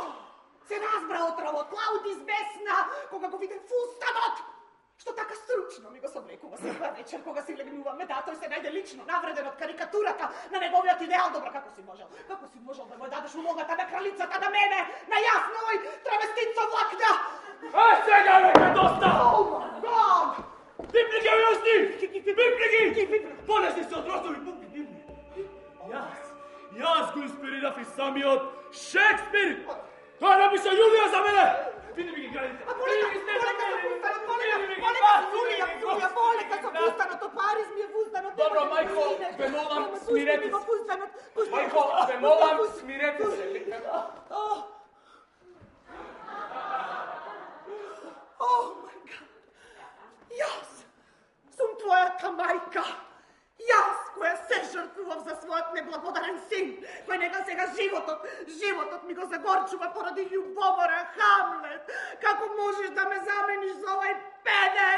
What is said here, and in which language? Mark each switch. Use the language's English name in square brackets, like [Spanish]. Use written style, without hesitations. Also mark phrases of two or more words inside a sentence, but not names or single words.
[Macedonian] Се разбра отровот, Клауди збесна, кога го виде фустанот. Што така стручно ми го соблекува секоја вечер кога си легнуваме, да, тој се најде лично навреден од карикатурата на неговиот идеал. Добро, како си можел да му дадеш улогата на кралицата на мене, на јас, на овој травестит со влакна? Сега веќе доста! [English] Oh my God! [Macedonian] Пипни ги, јасни! Пипни! Понеси се од росови пупни. Јас го инспирирав и самиот Шекспир! Тоа написа Јулија за мене! Види ми ги градите! Полека со фустанот, од Париз ми е фустанот. Добро, мајко, ве молам, смирете се. Мајко, ве молам, смирете се. [English] Oh my God! [Macedonian] Јас сум твојата мајка. Јас која се жртвував за својот неблагодарен син, кој нега сега животот ми го загорчува поради љубомора, Хамлет. Како можеш да ме замениш за овој педер?